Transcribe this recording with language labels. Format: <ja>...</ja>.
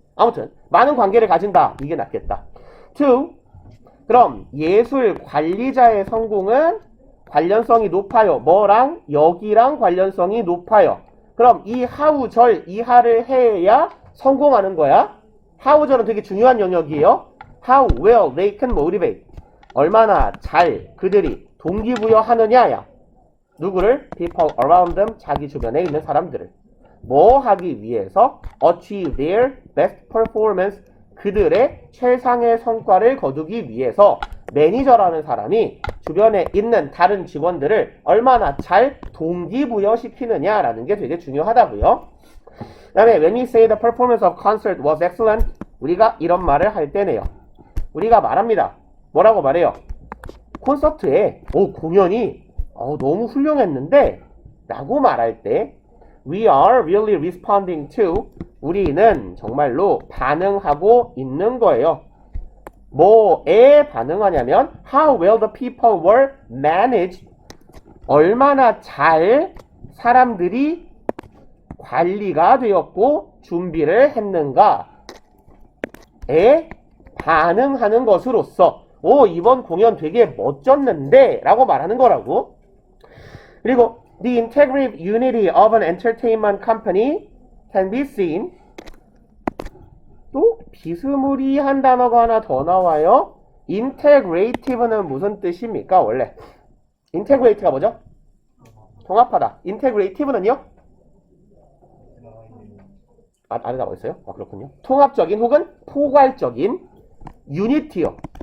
<ko>아무튼 많은 관계를 가진다. 이게 낫겠다. to, 그럼 예술 관리자의 성공은 관련성이 높아요. 뭐랑? 여기랑 관련성이 높아요. 그럼 이 하우절 이하를 해야 성공하는 거야. 하우절은 되게 중요한 영역이에요.</ko> <en>How well they can motivate,</en> <ko>얼마나 잘 그들이 동기부여하느냐야. 누구를?</ko> <en>People around them,</en> <ko>자기 주변에 있는 사람들을. 뭐 하기 위해서?</ko> <en>Achieve their best performance,</en> <ko>그들의 최상의 성과를 거두기 위해서 매니저라는 사람이 주변에 있는 다른 직원들을 얼마나 잘 동기부여시키느냐라는 게 되게 중요하다고요.</ko> <en>그 다음에 when we say the performance of concert was excellent,</en> <ko>우리가 이런 말을 할 때네요. 우리가 말합니다. 뭐라고 말해요? 콘서트에 공연이 너무 훌륭했는데 라고 말할 때</ko> <en>we are really responding to,</en> <ko>우리는 정말로 반응하고 있는 거예요. 뭐에 반응하냐면</ko> <en>how well the people were managed,</en> <ko>얼마나 잘 사람들이 관리가 되었고 준비를 했는가에 반응하는 것으로서 이번 공연 되게 멋졌는데 라고 말하는 거라고.</ko> <en>그리고 the integrative unity of an entertainment company can be seen,</en> <ko>또 비스무리한 단어가 하나 더 나와요. integrative는 무슨 뜻입니까? 원래 integrate가 뭐죠? 통합하다. integrative는요? 안에 나와 있어요? 그렇군요. 통합적인 혹은 포괄적인 유니티요.</ko>